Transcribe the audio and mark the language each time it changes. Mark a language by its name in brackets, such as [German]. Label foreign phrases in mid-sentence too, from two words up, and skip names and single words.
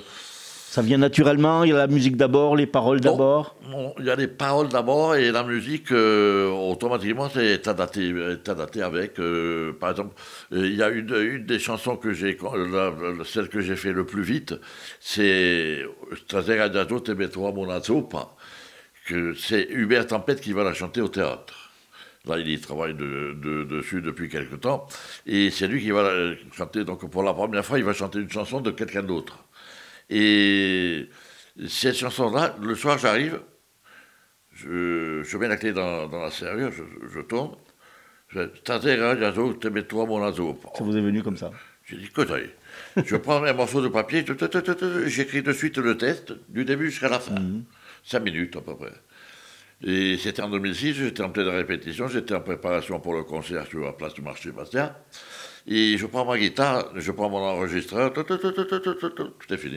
[French] Ça vient naturellement? Il y a la musique d'abord, les paroles d'abord? Non, il y a les paroles d'abord et la musique, automatiquement, c'est adapté avec. Par exemple, il y a une des chansons que celle que j'ai fait le plus vite, c'est Stasera Giazo te metto una zuppa, que c'est Hubert Tempête qui va la chanter au théâtre. Là, il y travaille dessus depuis quelque temps. Et c'est lui qui va la chanter. Donc, pour la première fois, il va chanter une chanson de quelqu'un d'autre. Et cette chanson-là, le soir, j'arrive, je mets la clé dans la serrure, je tourne. Stasera Giazo te metto una zuppa. Ça vous est venu comme ça? J'ai dit, écoute, je prends un morceau de papier, j'écris de suite le test, du début jusqu'à la fin. 5 minutes à peu près. Et c'était en 2006, j'étais en pleine répétition, j'étais en préparation pour le concert sur la place du marché Bastia. Et je prends ma guitare, je prends mon enregistreur, tout est fini.